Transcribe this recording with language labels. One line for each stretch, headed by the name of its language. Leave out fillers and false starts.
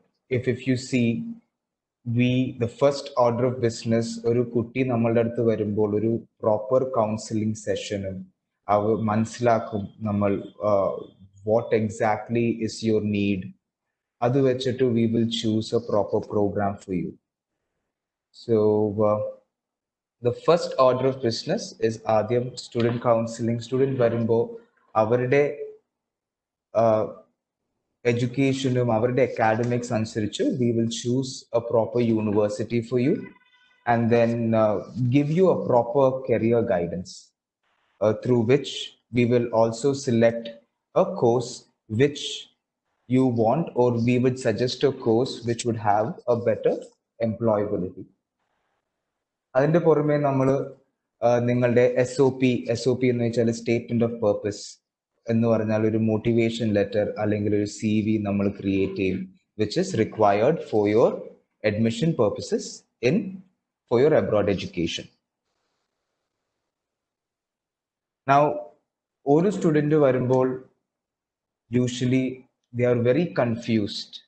English: If you see, the first order of business,
Malayalam: ഒരു കുട്ടി നമ്മളുടെ അടുത്ത് വരുമ്പോൾ ഒരു പ്രോപ്പർ കൗൺസിലിംഗ് സെഷനും അവർ മനസ്സിലാക്കും നമ്മൾ
English: What exactly is your need.
Malayalam: അത് വെച്ചിട്ട്
English: we will choose a proper program for you. So the first order of business is
Malayalam: ആദ്യം സ്റ്റുഡൻറ് കൗൺസിലിംഗ്. സ്റ്റുഡൻറ് വരുമ്പോൾ അവരുടെ educationum അവരുടെ academics അനുസരിച്ച്
English: we will choose a proper university for you, and then give you a proper career guidance, through which we will also select a course which you want, or we would suggest a course which would have a better employability.
Malayalam: അതിന്റെ പുറമെ നമ്മൾ നിങ്ങളുടെ SOP എന്ന് വെച്ചാൽ statement of purpose എന്ന് പറഞ്ഞാൽ ഒരു motivation letter അല്ലെങ്കിൽ ഒരു CV നമ്മൾ ക്രിയേറ്റ് ചെയ്യും,
English: which is required for your admission purposes for your abroad education. Now,
Malayalam: ഒരു സ്റ്റുഡന്റ് വരുമ്പോൾ
English: usually they are very confused.